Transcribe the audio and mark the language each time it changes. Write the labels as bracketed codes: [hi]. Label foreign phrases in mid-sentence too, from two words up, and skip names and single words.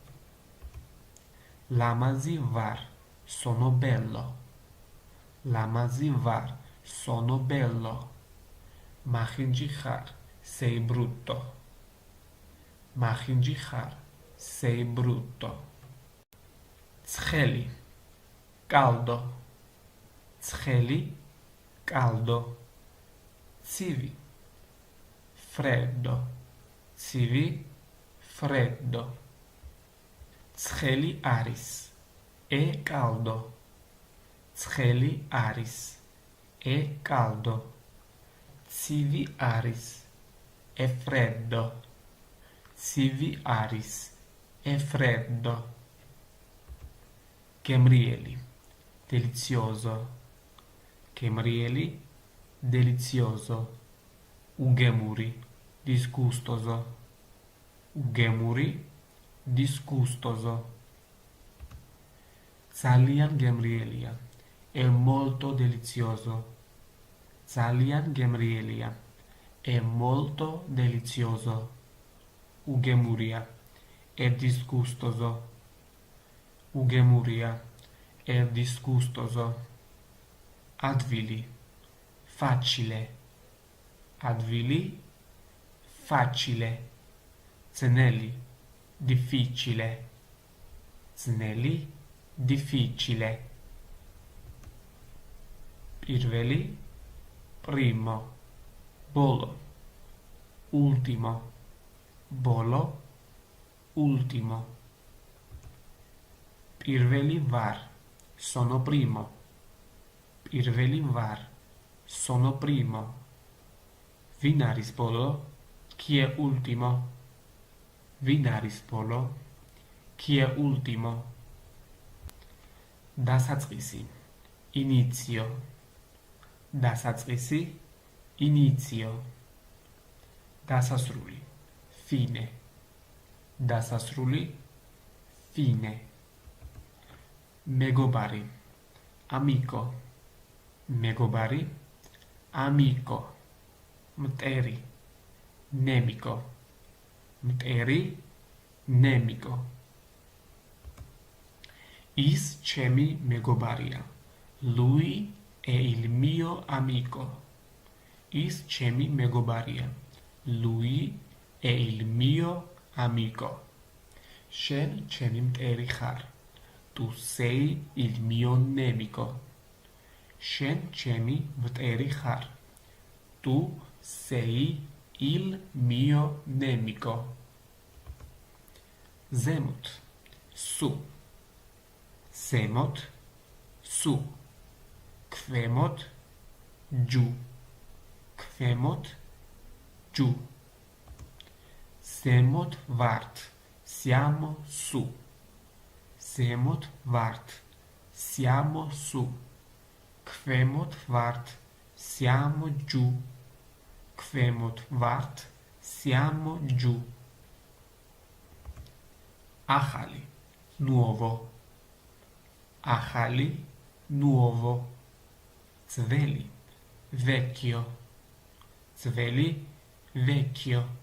[ka] ლამაზი ვარ [it] sono bello [ka] ლამაზი ვარ [it] sono bello [ka] მახინჯი ხარ [it] sei brutto [ka] მახინჯი ხარ [it] sei brutto [ka] ცხელი caldo ცხელი caldo ცივი freddo ცივი freddo ცხელი არის [it] e caldo [ka] ცხელი არის [it] e caldo [ka] ცივი არის [it] e freddo [ka] ცივი არის [it] e freddo [ka] გემრიელი delizioso გემრიელი delizioso უგემური disgustoso უგემური disgustoso ძალიან გემრიელია [it] è molto delizioso [ka] ძალიან [it] გემრიელია è molto delizioso უგემურია è disgustoso უგემურია è disgustoso advili facile advili facile ძნელი difficile ძნელი difficile [ka] პირველი primo bolo ultimo bolo ultimo პირველი ვარ [it] sono primo [ka] პირველი ვარ [it] sono primo [ka] ვინ არის ბოლო [it] chi è ultimo [ka] ვინ არის ბოლო [it] chi è ultimo [ka] დასაწყისი inizio დასაწყისი inizio დასასრული fine დასასრული fine მეგობარი amico მეგობარი amico მტერი nemico მტერი nemico ის ჩემი მეგობარია [it] lui è il mio amico [ka] ის ჩემი [it] მეგობარია lui è il mio amico [ka] შენ ჩემი მტერი ხარ [it] tu sei il mio nemico [ka] შენ ჩემი მტერი ხარ [it] tu sei il mio nemico ზემოთ su ზემოთ su ქვემოთ giù [ka] ქვემოთ giù ზემოთ ვართ [it] siamo su [ka] ზემოთ ვართ [it] siamo su [ka] ქვემოთ ვართ [it] siamo giù [ka] ქვემოთ ვართ [it] siamo giù [ka] ახალი nuovo ახალი nuovo ძველი vecchio ძველი vecchio